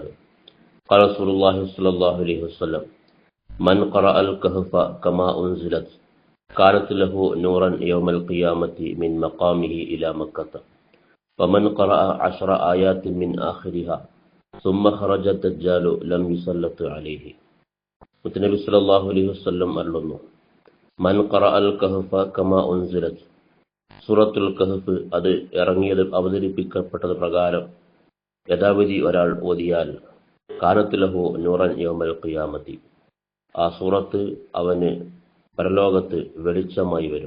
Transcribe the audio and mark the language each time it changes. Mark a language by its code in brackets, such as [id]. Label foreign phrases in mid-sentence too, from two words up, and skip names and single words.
[ar] قال رسول الله صلى الله عليه وسلم: من قرأ الكهف كما أنزلت كانت له نورا يوم القيامة من مقامه إلى مكة، ومن قرأ 10 آيات من آخرها ثم خرج الدجال لم يسلط عليه. [ml] മുത്തനബി [ar] صلى الله عليه وسلم [ml] അരുളുന്നു: [ar] من قرأ الكهف كما أنزلت, [ml] സൂറത്തുൽ കഹ്ഫ് അത് അവതരിപ്പിക്കപ്പെട്ടത് പ്രകാരം യഥാവിധി ഒരാൾ ഓതിയാൽ [ar] كانت له نورا يوم القيامة, [ml] ആ സൂറത്ത് അവന് പരലോകത്ത് വെളിച്ചമായി വരും.